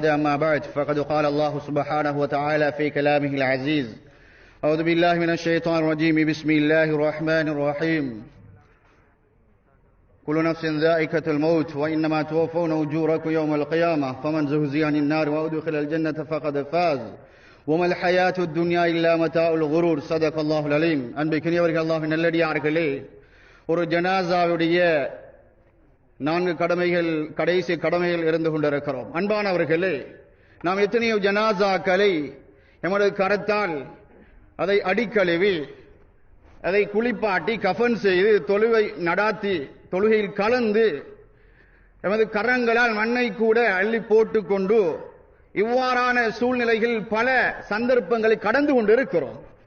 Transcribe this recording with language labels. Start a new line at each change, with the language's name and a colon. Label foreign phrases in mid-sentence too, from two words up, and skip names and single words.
Arabic: أما بعد فقد قال الله سبحانه وتعالى في كلامه العزيز: أعوذ بالله من الشيطان الرجيم. بسم الله الرحمن الرحيم. كل نفس ذائقة الموت وإنما توفون أجوركم يوم القيامة فمن زهزه عن النار وأدخل الجنة فقد فاز وما الحياة الدنيا إلا متاع الغرور. صدق الله العليم.
Tamil: அன்பிற்குரியவர்கள், அல்லாஹ்வின் நல்லடியார்களே, ஒரு ஜனாசாவுடைய 4 கடமைகள், கடைசி கடமைகள் இருந்து கொண்டிருக்கிறோம். அன்பானவர்களே, நாம் எத்தனையோ ஜனாசாக்களை எமது கரத்தால் அதை அடிக்கழுவி அதை குளிப்பாட்டி கஃன் செய்து தொழுகை நடாத்தி தொழுகையில் கலந்து எமது கரங்களால் மண்ணை கூட அள்ளி போட்டுக்கொண்டு இவ்வாறான சூழ்நிலைகள் பல சந்தர்ப்பங்களை கடந்து கொண்டிருக்கிறோம்.